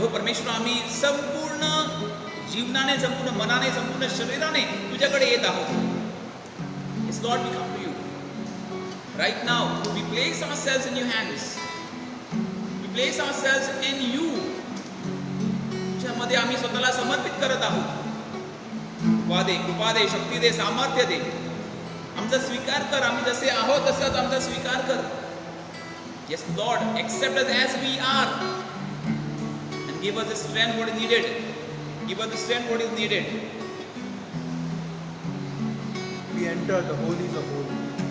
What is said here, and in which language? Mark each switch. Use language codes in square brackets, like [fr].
[mr] हो परमेश्वर, आम्ही संपूर्ण जीवनाने, संपूर्ण मनाने, संपूर्ण शरीराने तुझ्याकडे येत आहोत. [en] Yes, Lord, we come to you. Right now, we place ourselves in your hands. We place ourselves in you. [mr] तुझ्यामध्ये आम्ही स्वतःला समर्पित करत आहोत. कृपा दे, कृपा दे, शक्ती दे, सामर्थ्य दे. आमचा स्वीकार कर. आम्ही जसे आहोत तसंच आमचा स्वीकार कर. [en] Yes, Lord, accept us as we are and give us the strength what is needed. Give us the strength what is needed. We enter the holies of holies.